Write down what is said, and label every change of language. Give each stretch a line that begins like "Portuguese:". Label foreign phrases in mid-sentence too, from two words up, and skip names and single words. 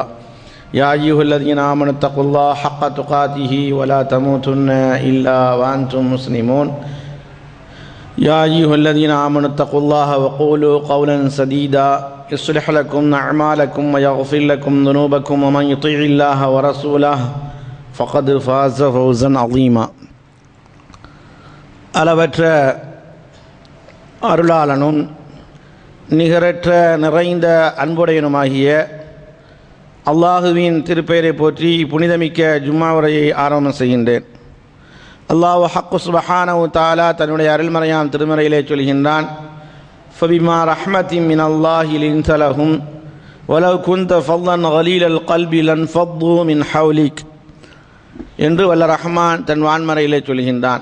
Arabic: يا أيها الذين آمنوا اتقوا الله حق تقاته ولا تموتن إلا وأنتم مسلمون. يا أيها الذين آمنوا اتقوا الله وقولوا قولا سديدا يصلح لكم أعمالكم ويغفر لكم ذنوبكم ومن يطيع الله ورسوله فقد فاز فوزا عظيما.
Tamil: அளவற்ற அருளாளனும் நிகரற்ற நிறைந்த அன்புடையனுமாகிய அல்லாஹுவின் திருப்பெயரை போற்றி புனிதமிக்க ஜும்மா உரையை ஆரம்பம் செய்கின்றேன். அல்லாஹ்
Arabic: حق سبحانه تعالى
Tamil: தன்னுடைய அருள்மறையாம் திருமறையிலே சொல்கின்றான்:
Arabic: فبما رحمة من الله لنت لهم ولو كنت فظا غليظ القلب لانفضوا من حولك
Tamil: என்று வல்ல ரஹ்மான் தன் வான்மறையிலே சொல்கின்றான்.